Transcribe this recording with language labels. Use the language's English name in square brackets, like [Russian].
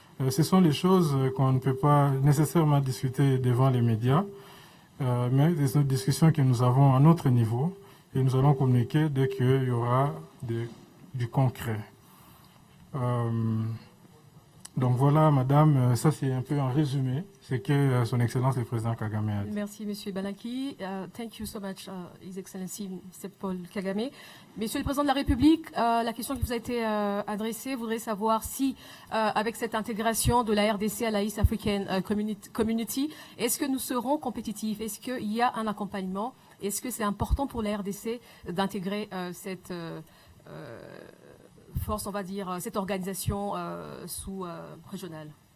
[French] Ce sont les choses qu'on ne peut pas nécessairement discuter devant les médias, mais des discussions que nous avons à notre niveau et nous allons communiquer dès qu'il y aura du concret. Donc voilà, madame, ça c'est un peu en résumé ce que son Excellence le Président Kagame a dit. Merci, Monsieur Balaki. [English] Thank you so much, His Excellency, Mr. Paul Kagame. [French] Monsieur le Président de la République, la question qui vous a été adressée, voudrait savoir si, avec cette intégration de la RDC à la East African Community, est-ce que nous serons compétitifs? Est-ce qu'il y a un accompagnement? Est-ce que c'est important pour la RDC d'intégrer cette force, on va dire, cette organisation sous-régionale?